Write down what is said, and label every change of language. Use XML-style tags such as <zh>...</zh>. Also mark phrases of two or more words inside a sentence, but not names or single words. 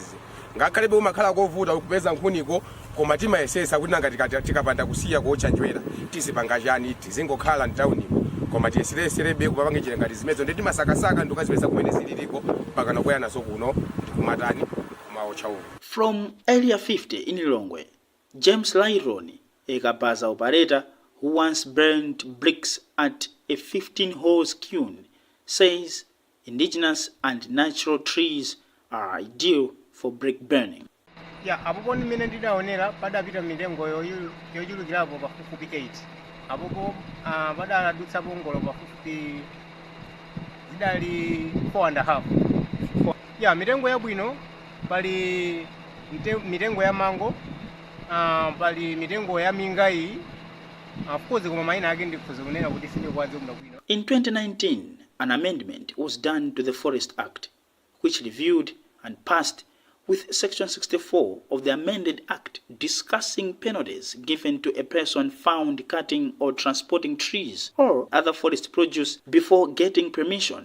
<ny>Ngakhale umakhala kovuta ukupeza nkhuniko koma timayesesa kuti nanga tikapanda kusiya kuotcha njwera tizipanga chani tizingokhala mtaunimo koma tiyesereserebe kupanga njira ngati zimezo ndi timasakasaka ndikazipeza kumene zililiko mpaka nakwera nazo kuno ndikumatani kumaotcha uko.</ny> <en>From Area 50 in Lilongwe, James Lyroni, a Kabaza operator who once burned bricks at a 15-hose kiln, says indigenous and natural trees are ideal for brick burning. Yeah,</en> <ny>apopo nimene ndidaonera padapita mitengo yochulukirapo pafupi 8. Apopo padadutsa bongolo pafupi zidali 4.5. Yeah, mitengo yabwino pali mitengo ya mango, pali mitengo ya mingai.</ny> <en>In 2019, an amendment was done to the Forest Act, which reviewed and passed with Section 64 of the amended Act discussing penalties given to a person found cutting or transporting trees or other forest produce before getting permission.</en>